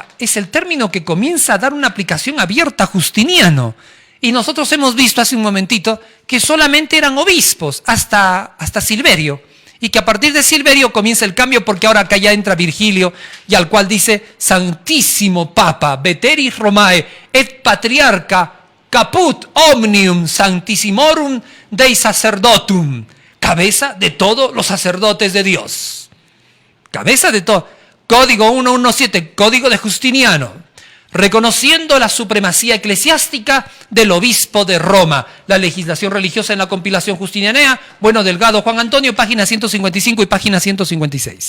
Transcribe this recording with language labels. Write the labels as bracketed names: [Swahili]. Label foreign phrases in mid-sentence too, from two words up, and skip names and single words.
[Spanish] Es el término que comienza a dar una aplicación abierta a Justiniano. Y nosotros hemos visto hace un momentito que solamente eran obispos hasta Silverio. Y que a partir de Silverio comienza el cambio porque ahora acá ya entra Virgilio y al cual dice Santísimo Papa, [Latin] Veteris Romae et Patriarca caput omnium sanctissimorum Dei sacerdotum. [Spanish] Cabeza de todos los sacerdotes de Dios. Cabeza de todo. Código 117, Código de Justiniano. Reconociendo la supremacía eclesiástica del obispo de Roma. La legislación religiosa en la compilación justinianea, Bueno Delgado, Juan Antonio, página 155 y página 156.